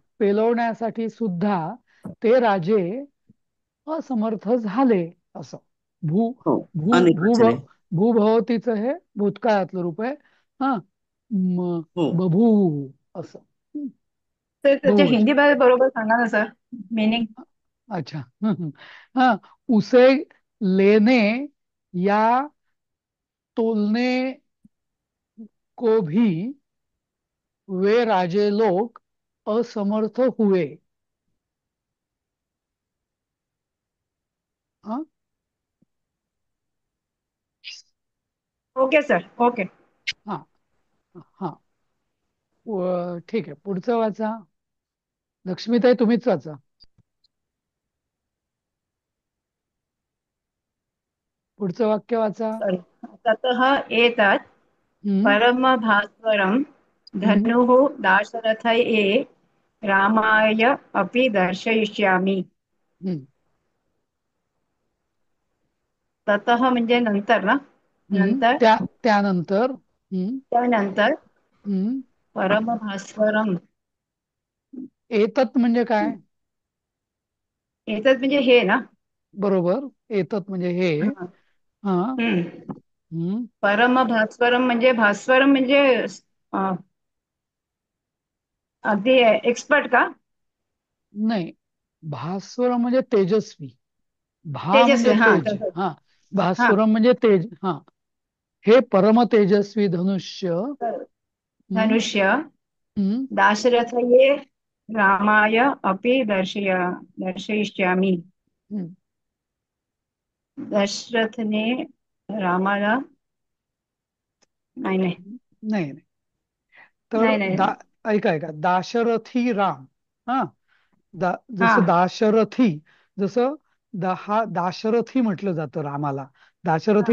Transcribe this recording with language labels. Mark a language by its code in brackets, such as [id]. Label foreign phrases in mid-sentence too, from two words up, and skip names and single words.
[mr] पेलवण्यासाठी सुद्धा ते राजे असमर्थ झाले. असं भू हो भू अनेक भू वचने भूभवतीचं हे भूतकाळातलं रूप आहे. हा, हो बभू असं. हं, तर त्याच्या बहुवचन. हिंदी मध्ये बरोबर सांगा ना सर, मिनिंग. अच्छा. हा, [hi] उसे लेने या तोलने को भी वे राजे लोग असमर्थ हुए. [mr] हा, [en] okay sir, okay. [mr] हा, हा. ठीक आहे, पुढचं वाचा. लक्ष्मीताई तुम्हीच वाचा. पुढचं वाक्य वाचा. सॉरी. [sa] ततः एतत् हम्म, परमभास्वरं हम्म, धनुः दाशरथये रामाय अपि दर्शयिष्यामि. हम्म, [mr] ततः म्हणजे नंतर ना, नंतर त्यानंतर. हम्म, त्यानंतर हम्म. [sa] परमभास्वरम. [mr] एतत म्हणजे काय? एतत् म्हणजे हे ना. बरोबर, एतत म्हणजे हे. हा. हा, हम्म. हम्म. परमभास्वरम म्हणजे भास्वरम म्हणजे अं, अगदी एक्सपर्ट का? नाही, भास्वर म्हणजे तेजस्वी. भा म्हणजे तेजस्वी, हा तेज. तसंच. हा, हा. भास्वरम म्हणजे तेज. हा, हे परम तेजस्वी धनुष्य. हम्म, धनुष्य हम्म, [sa] दाशरथये रामाय अपि दर्शयिष्यामि. हम्म. [mr] दशरथने रामाला, नाही नाही नाही, नाही. तर नाही नाही. ऐका ऐका, दाशरथी राम. हा, हा जसं दाशरथी, जसं दाशरथी म्हटलं जातं रामाला. दाशरथी